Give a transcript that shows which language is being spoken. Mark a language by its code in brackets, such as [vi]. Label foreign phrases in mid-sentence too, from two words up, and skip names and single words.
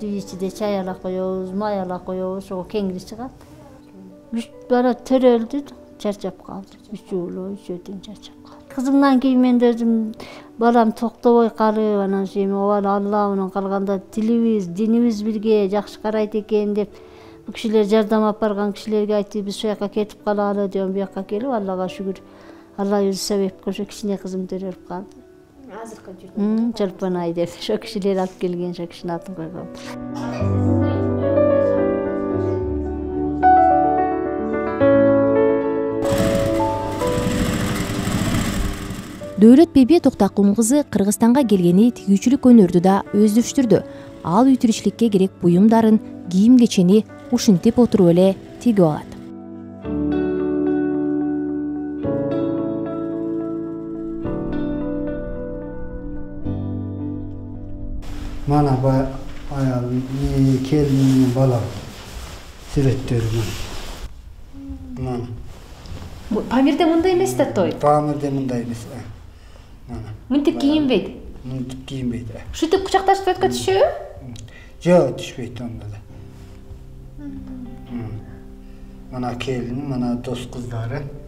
[ky] Үй ичинде чай ала коебуз, май ала коебуз, ошого кеңири чыгат. Үч бала төрөлдү, чарчап калды. Үчөөдөн чарчап калды. Кызымдан кийин мен өзүм балам токтобой калып, анан эми ооба Алла менен калганда тилибиз, динибиз бирге жакшы карайт экен деп [tr] bu kişiler [ky] жардам алып барган кишилерге айтып, биз ошол жака кетип калалы деп бияка келип, Аллага шүгүр. Алла өзү себеп кылып, ошо кичине кызым төрөлүп калды. Азыркы жүргөн. Чолпонай деп ошо кишилер алып келген, ошо кишинин атын койгон. Дөөлөт Бебе Токтакун кызы Кыргызстанга келгени тигүүчүлүк өнөрдү да өздөштүрдү. Ал үй тиричиликке керек буюмдарын, кийим кечени ушинтип отуруп эле тигип алат. Мына аял келин балам сүрөттөрү. Mana. Памирде мындай эмес да той. Памирде мындай эмес. Mana. Мынтип кийинбейт. Мынтип кийинбейт. Ушинтип кучакташып өткө түшөбү? Жок, түшпөйт анда да. Мына келин, мына дос кыздары.